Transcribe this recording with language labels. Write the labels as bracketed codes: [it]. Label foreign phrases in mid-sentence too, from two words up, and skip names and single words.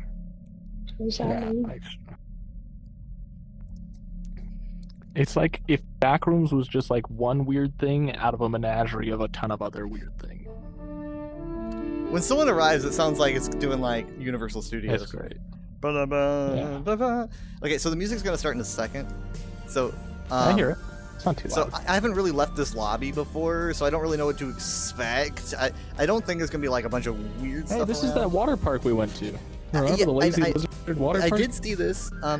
[en] Who's that Yeah. mean? It's like if Backrooms was just like one weird thing out of a menagerie of a ton of other weird things. when someone arrives, it sounds like it's doing like Universal Studios. That's great. Ba-da-ba, Yeah. ba-ba. Okay, so the music's gonna start in a second. So I hear it. It's not too So loud. I haven't really left this lobby before, so I don't really know what to expect. I don't think there's gonna be like a bunch of weird Hey, stuff. this is around. that water park we went to. Remember yeah, the Lazy I- Lizard water I park? did see this. That